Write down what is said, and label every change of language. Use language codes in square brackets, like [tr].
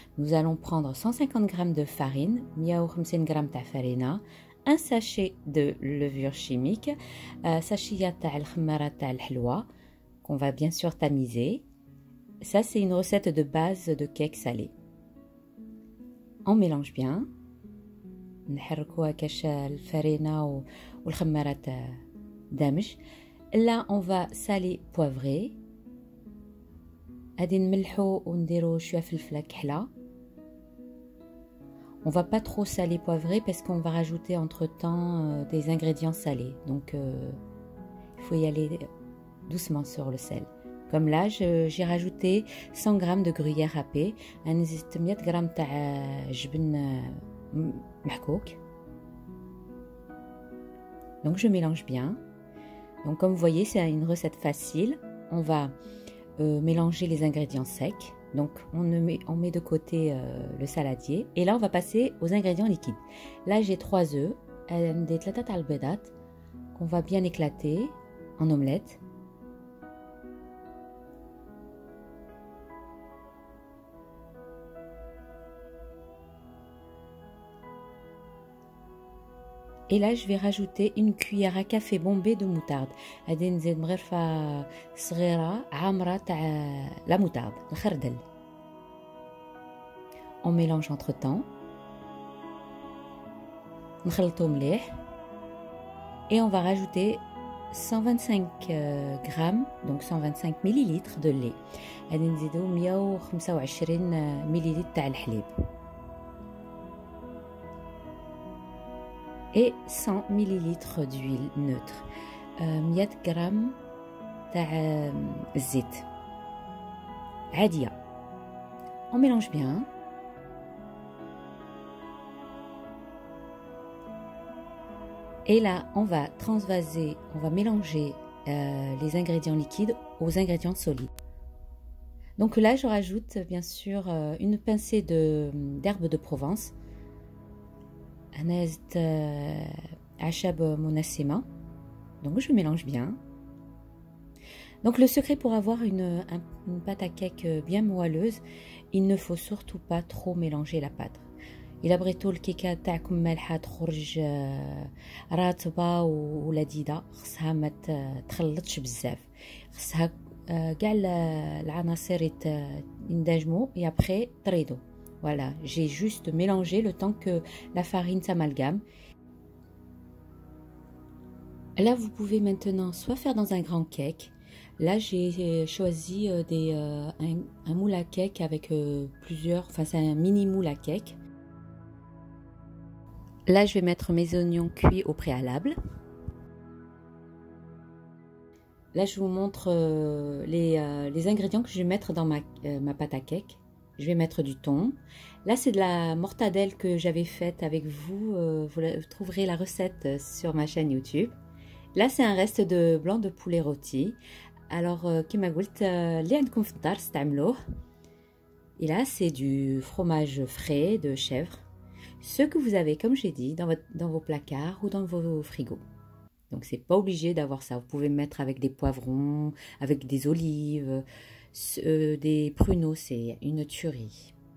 [fr] Nous allons prendre 150 g de farine, 150 g de farina, un sachet de levure chimique, sachet [ar] تاع الخمارة تاع الحلوى [fr] qu'on va bien sûr tamiser. Ça, c'est une recette de base de cake salé. On mélange bien. [ar] نحركوا هكاش الفرينة والخمارة دمج. [fr] Là, on va saler, poivrer. [ar] غادي نملحو ونديرو شويه فلفله كحله. [fr] On va pas trop saler poivrer parce qu'on va rajouter entre-temps des ingrédients salés. Donc il faut y aller doucement sur le sel. Comme là, j'ai rajouté 100 g de gruyère râpée, [ar] نزيد 100 g تاع جبن محكوك. [fr] Donc je mélange bien. Donc comme vous voyez, c'est une recette facile. On va mélanger les ingrédients secs. Donc on met de côté le saladier. Et là on va passer aux ingrédients liquides. Là j'ai 3 œufs, des [ar] ثلاثة البيضات [fr] qu'on va bien éclater en omelette. Et là, je vais rajouter une cuillère à café bombée de moutarde. [ar] غادي نزيد مغرفة صغيرة عامرة تاع la moutarde, الخردل. [fr] On mélange entre temps. [ar] نخلطو مليح. [fr] Et on va rajouter 125 grammes, donc 125 millilitres de lait. [ar] غادي نزيدو 125 millilitres تاع الحليب. [fr] Et 100 ml d'huile neutre, [ar] 100 g تاع الزيت عادية. [fr] On mélange bien. Et là, on va transvaser, on va mélanger les ingrédients liquides aux ingrédients solides. Donc là, je rajoute bien sûr une pincée d'herbes de Provence. [ar] أنا زدت أعشاب منسمة. [fr] Donc je mélange bien. Donc le secret pour avoir une pâte à cake bien moelleuse, il ne faut surtout pas trop mélanger la pâte. [ar] إلا بغيتو الكيكه تاعكم مالحه تخرج رطبه ولذيذه خصها ما تخلطش بزاف. خصها كاع العناصر يندمجوا [fr] et après [ar] تريدو. [fr] Voilà, j'ai juste mélangé le temps que la farine s'amalgame. Là, vous pouvez maintenant soit faire dans un grand cake. Là, j'ai choisi un moule à cake avec plusieurs... Enfin, c'est un mini moule à cake. Là, je vais mettre mes oignons cuits au préalable. Là, je vous montre les ingrédients que je vais mettre dans ma pâte à cake. Je vais mettre du thon. Là, c'est de la mortadelle que j'avais faite avec vous. Vous trouverez la recette sur ma chaîne YouTube. Là, c'est un reste de blanc de poulet rôti. [ar] Alors, كما قلت اللي عندكم في الدار استعملوه. [fr] Et là, c'est du fromage frais de chèvre. Ce que vous avez, comme j'ai dit, dans vos placards ou dans vos frigos. Donc, c'est pas obligé d'avoir ça. Vous pouvez mettre avec des poivrons, avec des olives, des pruneaux, c'est une tuerie.